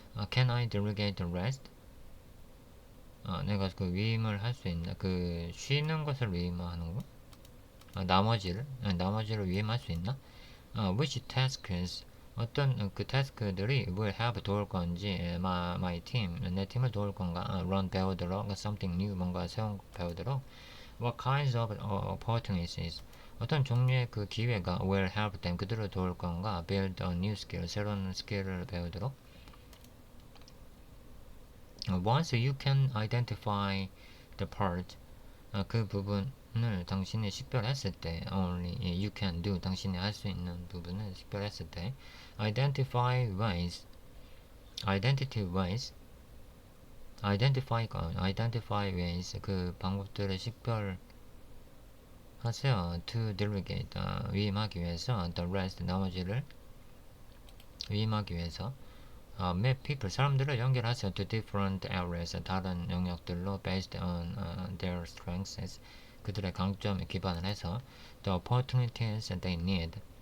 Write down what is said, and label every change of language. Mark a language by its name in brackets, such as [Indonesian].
[English] can I delegate the rest, [Korean] 내가 그 위임을 할 수 있나, 그 쉬는 것을 위임하는 거, 나머지를 위임할 수 있나, [English] which tasks, [Korean] 어떤 그 태스크들이 [English] will help [Korean] 도울 건지, [English] my team, [Korean] 내 팀을 도울 건가, [English] run [Korean] 배우도록, [English] something new, [Korean] 뭔가 새로운 거 배우도록, [English] what kinds of opportunities, [Korean] 어떤 종류의 그 기회가 [English] will help them, [Korean] 그들을 도울 건가, [English] build a new skill, [Korean] 새로운 스킬을 배우도록, [English] once you can identify the part, [Korean] 그 부분을 당신이 식별했을 때, [English] only you can do, [Korean] 당신이 할 수 있는 부분을 식별했을 때, [English] identify ways, identity ways, identify ways, [Korean] 그 방법들을 식별하세요. [English] to delegate, [Korean] 위임하기 위해서, [English] the rest, [Korean] 나머지를 위임하기 위해서, [English] map people, [Korean] 사람들을 연결하세요. [English] to different areas, [Korean] 다른 영역들로 [English] based on their strengths, [Korean] 그들의 강점에 기반을 해서 [English] the opportunities they need,